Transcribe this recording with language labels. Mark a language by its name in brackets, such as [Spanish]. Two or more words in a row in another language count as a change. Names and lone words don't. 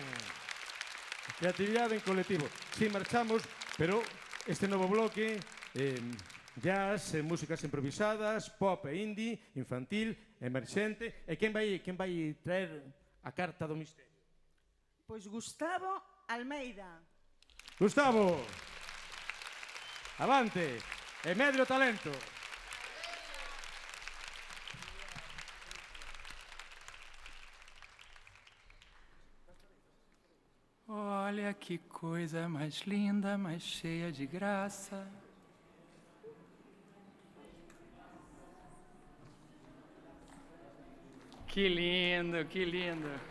[Galician] Creatividade en colectivo. Si marchamos, pero este novo bloque, jazz, músicas improvisadas, pop e indie, infantil, emerxente. E quen vai traer a carta do misterio? Pois Gustavo Almeida. Gustavo, avante, e Medrio Talento. [Portuguese] Olha que coisa mais linda, mais cheia de graça. Que lindo, que lindo.